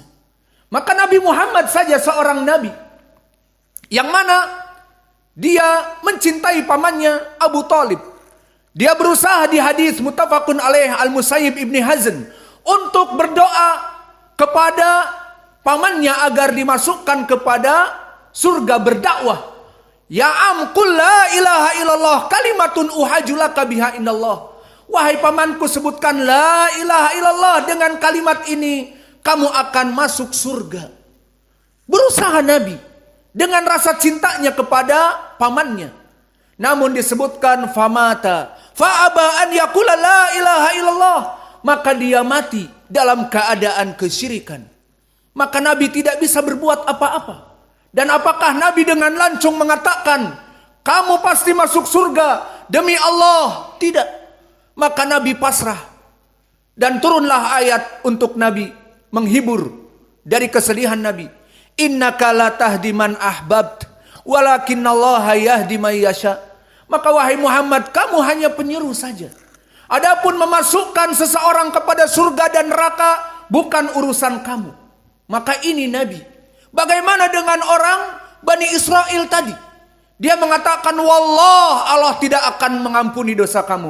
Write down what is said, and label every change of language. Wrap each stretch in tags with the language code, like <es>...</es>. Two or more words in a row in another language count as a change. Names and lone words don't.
<id>Maka Nabi Muhammad saja seorang nabi yang mana dia mencintai pamannya Abu Talib. Dia berusaha di hadis</id> <ar>متفق عليه</ar> <id>Al-Musayyib Ibni Hazn untuk berdoa kepada pamannya agar dimasukkan kepada surga berdakwah.</id> <ar>يا عم قل لا إله إلا الله كلمة أحاج لك بها عند الله.</ar> <id>Wahai pamanku, sebutkan</id> <ar>لا إله إلا الله,</ar> <id>dengan kalimat ini kamu akan masuk surga. Berusaha Nabi dengan rasa cintanya kepada pamannya. Namun disebutkan</id> <ar>فمات فأبى أن يقول لا إله إلا الله,</ar> <id>maka dia mati dalam keadaan kesyirikan. Maka Nabi tidak bisa berbuat apa-apa. Dan apakah Nabi dengan lancung mengatakan kamu pasti masuk surga demi Allah? Tidak. Maka Nabi pasrah, dan turunlah ayat untuk Nabi menghibur dari kesedihan Nabi.</id> <ar>إنك لا تهدي من أحببت ولكن الله يهدي من يشاء.</ar> <id>Maka wahai Muhammad, kamu hanya penyeru saja. Adapun memasukkan seseorang kepada surga dan neraka bukan urusan kamu. Maka ini Nabi. Bagaimana dengan orang Bani Israel tadi? Dia mengatakan, wallah, Allah tidak akan mengampuni dosa kamu.</id>